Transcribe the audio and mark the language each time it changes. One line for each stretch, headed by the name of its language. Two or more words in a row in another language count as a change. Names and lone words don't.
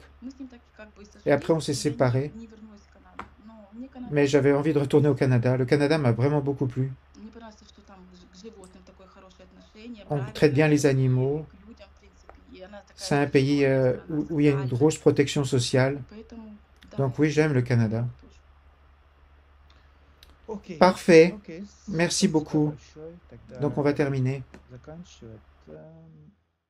French: Et après, on s'est séparés. Mais j'avais envie de retourner au Canada. Le Canada m'a vraiment beaucoup plu. On traite bien les animaux. C'est un pays où il y a une grosse protection sociale. Donc oui, j'aime le Canada.
Russian: Окей,
French: Parfait.
Russian: окей,
French: Merci
Russian: спасибо
French: beaucoup.
Russian: большое. Тогда
French: Donc on va terminer.
Russian: заканчивать.